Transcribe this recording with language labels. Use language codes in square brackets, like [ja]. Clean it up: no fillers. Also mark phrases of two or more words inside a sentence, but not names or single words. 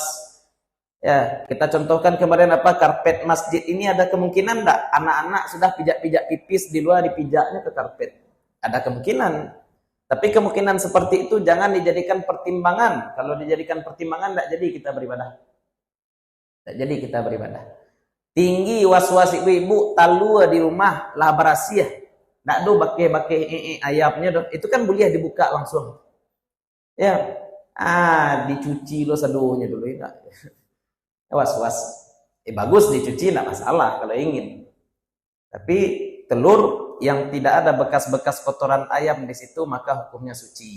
[id] Ya, kita contohkan kemarin karpet masjid ini ada kemungkinan enggak anak-anak sudah pijak-pijak pipis di luar, dipijaknya ke karpet. Ada kemungkinan. Tapi kemungkinan seperti itu jangan dijadikan pertimbangan. Kalau dijadikan pertimbangan enggak jadi kita beribadah. Enggak jadi kita beribadah. [min] Tinggi was-was ibu-ibu talua di rumah lah berasiah. Nggak do bake ayamnya do. [id] Itu kan boleh dibuka langsung. Ya. [min] Dicuci lo sadonya dulu ya. [id] Was-was. Bagus dicuci enggak masalah kalau ingin. Tapi telur yang tidak ada bekas-bekas kotoran ayam di situ maka hukumnya suci.